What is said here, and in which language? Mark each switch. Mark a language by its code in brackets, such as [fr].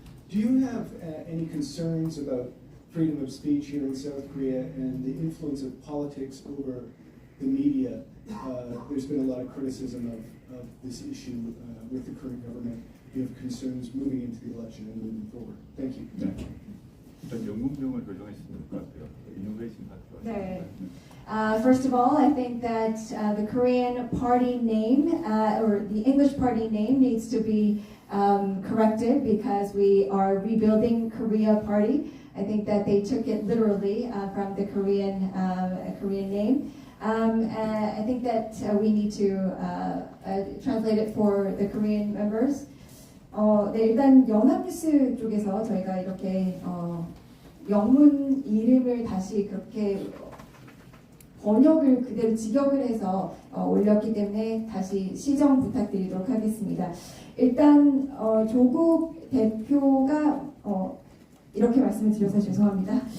[en] Do you have any concerns about freedom of speech here in South Korea and the influence of politics over the media? There's been a lot of criticism of this issue with the current government. Do you have concerns moving into the election and moving forward? Thank you. [ko] 네. 일단 영문명을 결정하시면 될 것 같아요. 이노베이션 파트가. 네. [en] First of all, I think that the Korean party name or the English party name needs to be corrected because we are rebuilding Korea Party. I think that they took it literally from the Korean name. I think that we need to translate it for the Korean members. [ko] 네, 일단 연합뉴스 쪽에서 저희가 이렇게 영문 이름을 다시 그렇게 번역을 그대로 직역을 해서 올렸기 때문에 다시 시정 부탁드리도록 하겠습니다. 일단 조국 대표가 이렇게 말씀을 드려서 죄송합니다.